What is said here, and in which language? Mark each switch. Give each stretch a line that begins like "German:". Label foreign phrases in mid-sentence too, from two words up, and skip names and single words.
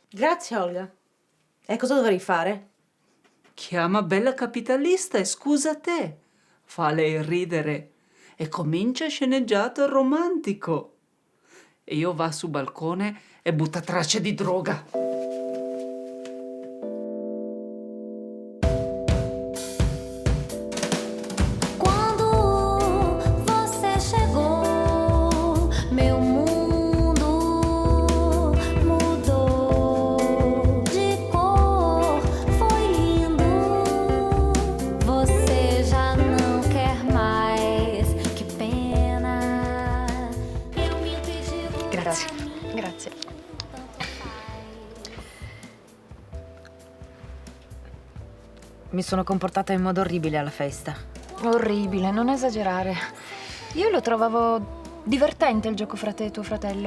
Italian: Grazie, Olga. E cosa dovrei fare? Chiama Bella Capitalista e scusa te. Fa lei ridere. E comincia sceneggiato romantico. E io va su balcone e butta tracce di droga.
Portuguese: Quando você chegou, meu mundo mudou de cor, foi lindo. Você já não quer mais, que pena. Eu minto e digo
Italian: Grazie. Grazie. Mi sono comportata in modo orribile alla festa. Orribile, non esagerare. Io lo trovavo divertente il gioco fra te e tuo fratello.